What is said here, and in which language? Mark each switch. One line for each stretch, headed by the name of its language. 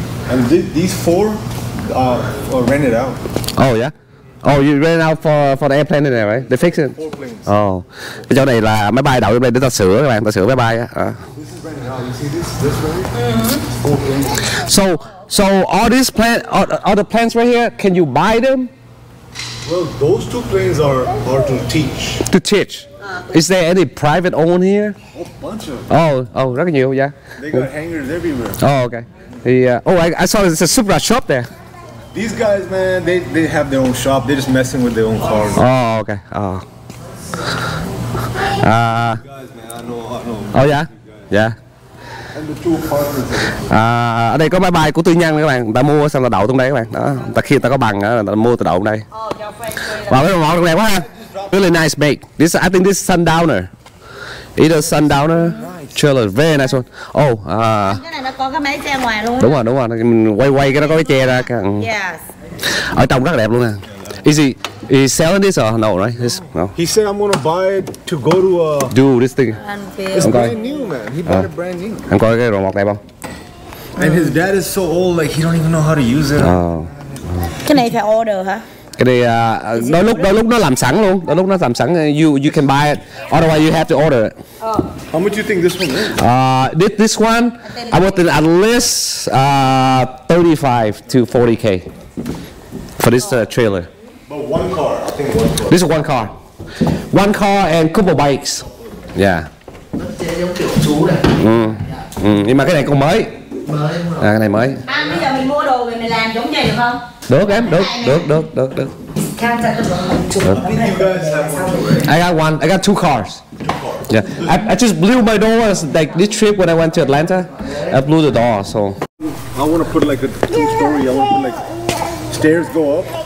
English: And these four are rented out. Oh yeah. Oh, you rent out for the airplane in there, right? They fix it. 4 planes. Oh.
Vietnamese: Cái chỗ này là máy bay đậu trong đây để ta sửa các bạn, ta sửa máy bay á.
English: This is rented out. You see this right? 4 planes. So all these all the planes right here, can you buy them? Well, those 2 planes are to teach. To teach. Is there any private owned here? A bunch of them.
Vietnamese: Oh, rất là nhiều, yeah.
English: They got hangars everywhere. Oh, okay. The I saw there's a Supra shop there. These guys, man, they have their own shop. They're just messing with their own cars. Oh, okay. Oh. Guys, man, I know. Oh yeah. Yeah. And the 2 partners.
Vietnamese: Ở đây có máy bay của tư nhân các bạn, người ta mua xong là đậu trong đây các bạn. Đó, khi người ta có bằng người ta mua từ đậu trong đây. Wow, cái món đẹp quá ha.
English: Really nice make. I think this is Sundowner. Either Sundowner trailer, very nice one. Oh,
Vietnamese: cái này nó có cái máy xe ngoài luôn. đúng rồi, mình quay cái nó có cái che ra.
English: Yes.
Vietnamese: Ở trong rất là đẹp luôn nè.
English: Is he selling this or no, right? No. He said I'm gonna buy it to go to Do this thing. It's brand new, man. He bought it brand new.
Vietnamese: Em coi cái đồ mọt đẹp không?
English: And his dad is so old, like he don't even know how to use it.
Vietnamese: Cái này phải order hả? Cái này đôi lúc nó làm sẵn luôn, đôi lúc nó làm sẵn.
English: You can buy it, otherwise you have to order it. How much you think this one is? This one, I want at least 35 to 40K for this trailer. But one car, I think one car. This is one car and couple bikes. Yeah.
Vietnamese: Giống kiểu chú này. Nhưng mà cái này còn mới. Cái này mới. Anh bây giờ mình mua đồ về mình làm giống vậy được không? Được em, được.
English: I think you guys have one. I got 2 cars. Yeah, I just blew my door like this trip when I went to Atlanta. I blew the door, so. I want to put like a 2-story. I want to put like stairs go up.